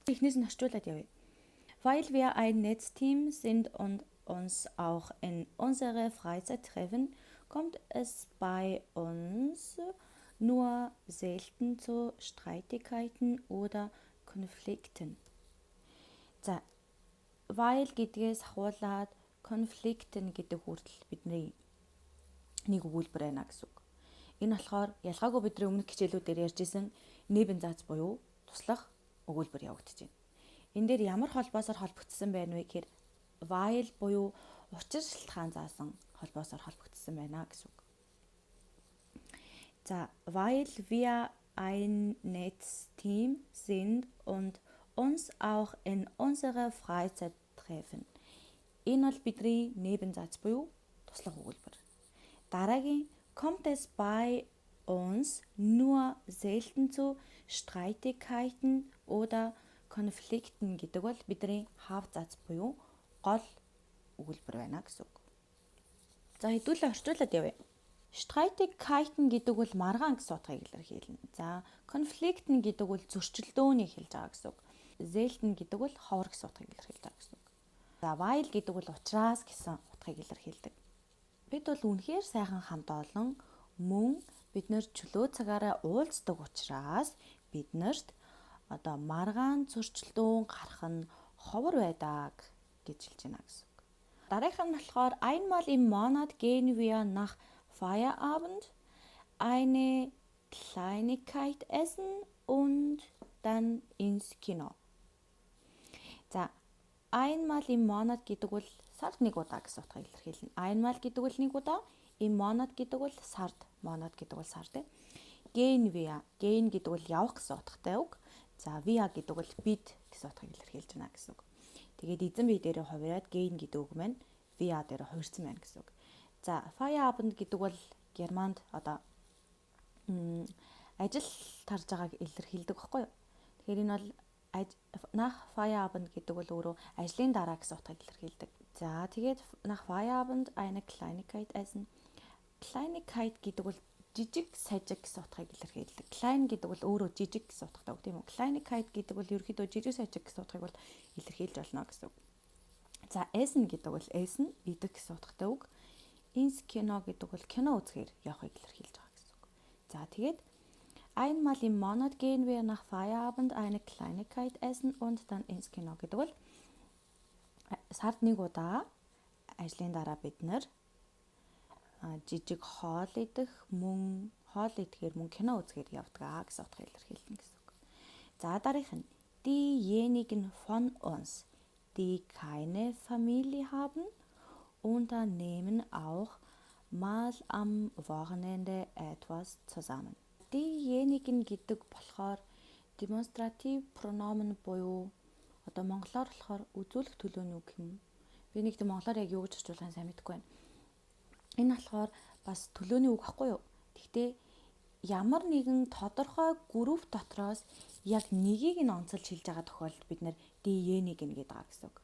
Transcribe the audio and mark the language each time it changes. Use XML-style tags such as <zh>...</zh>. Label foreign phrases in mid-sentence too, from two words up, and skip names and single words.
<de>Weil wir ein Netzteam sind und uns auch in unserer Freizeit treffen, kommt es bei uns nur selten zu Streitigkeiten oder Konflikten.</de> <mn>За, weil гэдгээс хуулаад конфликтэн гэдэг хүртэл бидний нэг өгүүлбэр байна гэсэн үг. Энэ болохоор ялгаагүй бидний өмнөх хичээлүүдээр ярьжсэн небензац буюу туслах өгүүлбэр явагдаж байна. Энэ дээр ямар холбоосоор холбогдсон байна вэ гэхээр weil буюу учир шалтгаан заасан холбоосоор холбогдсон байна гэсэн үг. За,</mn> <de>weil wir ein Netzteam sind und uns auch in unserer Freizeit treffen.</de> <mn>Энэ бол бидний небензац буюу туслах өгүүлбэр. Дараагийн</mn> <de>kommt es bei uns nur selten zu Streitigkeiten oder Konflikten</de> <mn>гэдэг бол бидний хавцац буюу гол өгүүлбэр байна гэсэн үг. За, хэдүүлээ орчуулад явъя. Streitigkeiten гэдэг бол маргаан гэсэн утгыг илэрхийлнэ. За, Konflikten гэдэг бол зөрчилдөөнийг хэлж байгаа гэсэн үг. Selten гэдэг бол ховор гэсэн утгыг илэрхийлж байгаа гэсэн үг. За, weil гэдэг бол учраас гэсэн утгыг илэрхийлдэг. Бид бол үнэхээр сайхан хамт олон мөн бид нэр чөлөө цагаараа уулздаг учраас биднэрт маргаан зөрчилдөөн гарах нь ховор байдаг гэж хэлж байна гэсэн үг. Дараагийнх нь болохоор</mn> <de>einmal im Monat gehen wir nach Feierabend eine Kleinigkeit essen und dann ins Kino.</de> <mn>За,</mn> <de>einmal im Monat</de> <mn>гэдэг бол сард нэг удаа гэсэн утгыг илэрхийлнэ. Einmal гэдэг бол нэг удаа,</mn> <de>im Monat</de> <mn>гэдэг бол сард, monat гэдэг бол сар тийм.</mn> <de>Gehen wir, gehen</de> <mn>гэдэг бол явах гэсэн утгатай үг. За, wir гэдэг бол бид гэсэн утгыг илэрхийлж байна гэсэн үг. Тэгээд эзэн бие дээрээ хувираад gehen гэдэг үг маань wir дээрээ хувирсан байна гэсэн үг. За, Feierabend гэдэг бол германд ажил тарж байгааг илэрхийлдэг байхгүй юу? Тэгэхээр энэ бол</mn> <de>nach Feierabend</de> <mn>гэдэг бол өөрөө ажлын дараа гэсэн утгыг илэрхийлдэг. За, тэгээд</mn> <de>nach Feierabend eine Kleinigkeit essen.</de> <mn>Kleinigkeit гэдэг бол жижиг сажиг гэсэн утгыг илэрхийлдэг. Klein гэдэг бол өөрөө жижиг гэсэн утгатай үг тийм үү? Kleinigkeit гэдэг бол ерөөхдөө жижиг сажиг гэсэн утгыг бол илэрхийлж болно гэсэн үг. За, essen гэдэг бол essen идэх гэсэн утгатай үг.</mn> <de>Ins Kino</de> <mn>гэдэг бол кино үзэхээр явахыг илэрхийлж байгаа гэсэн үг. За, тэгээд</mn> <de>einmal im Monat gehen wir nach Feierabend eine Kleinigkeit essen und dann ins Kino</de> <mn>гэдэг бол сард нэг удаа ажлын дараа бид нэр жижиг хоол идэх мөн хоол идэхээр мөн кино үзэхээр явдаг гэсэн утгыг илэрхийлнэ гэсэн үг. За, дараагийнх нь</mn> <de>diejenigen von uns, die keine Familie haben, unternehmen auch mal am Wochenende etwas zusammen.</de> <mn>Diejenigen гэдэг болохоор</mn> <de>demonstrative pronomen</de> <mn>буюу монголоор болохоор үзүүлэх төлөөний үг юм. Би нэг монголоор яг юу гэж орчуулахыг сайн мэдэхгүй байна. Энэ болохоор бас төлөөний үг байхгүй юу? Гэхдээ ямар нэгэн тодорхой групп дотроос яг нэгийг нь онцолж хэлж байгаа тохиолдолд бид нэр diejenigen гэдэг байгаа гэсэн үг.</mn>